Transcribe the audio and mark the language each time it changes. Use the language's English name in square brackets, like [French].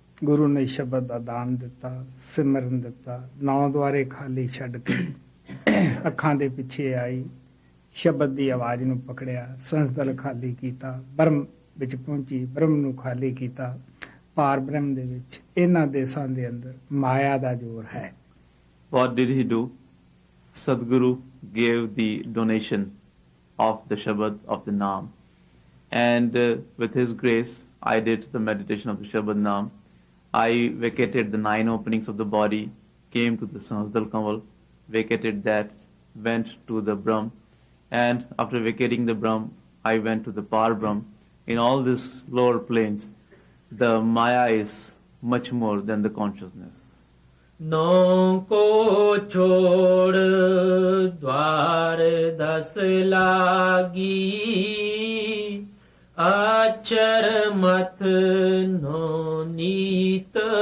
[Punjabi] ਗੁਰੂ ਨੇ ਸ਼ਬਦ ਦਾ ਦਾਨ ਦਿੱਤਾ, ਸਿਮਰਨ ਦਿੱਤਾ, 9 ਦੁਆਰੇ ਖਾਲੀ ਛੱਡ ਕੇ ਅੱਖਾਂ ਦੇ ਪਿੱਛੇ ਆਈ, ਸ਼ਬਦ ਦੀ ਆਵਾਜ਼ ਨੂੰ ਪਕੜਿਆ, ਸੰਸਦਲ ਖਾਲੀ ਕੀਤਾ, ਬ੍ਰਹਮ ਵਿੱਚ ਪਹੁੰਚੀ, ਬ੍ਰਹਮ ਨੂੰ ਖਾਲੀ ਕੀਤਾ। ਪਾਰ ਬ੍ਰਹਮ ਦੇ ਵਿੱਚ ਇਹਨਾਂ ਦੇਸਾਂ ਦੇ ਅੰਦਰ ਮਾਇਆ ਦਾ ਜ਼ੋਰ ਹੈ। [English] What did he do? Sadguru gave the donation of the Shabad of the Naam. And with his grace, I did the meditation of the Shabad Naam. I vacated the 9 openings of the body, came to the Sahasdal Kamal, vacated that, went to the Brahm. And after vacating the Brahm, I went to the Par Brahm. In all these lower planes, the Maya is much more than the consciousness. [Hindi] ਨੌ ਕੋ ਛੋੜ ਦਵਾਰ ਦਸ ਲਾਗੀ ਅਚਰ ਮਤ ਨੋ ਨੀਤ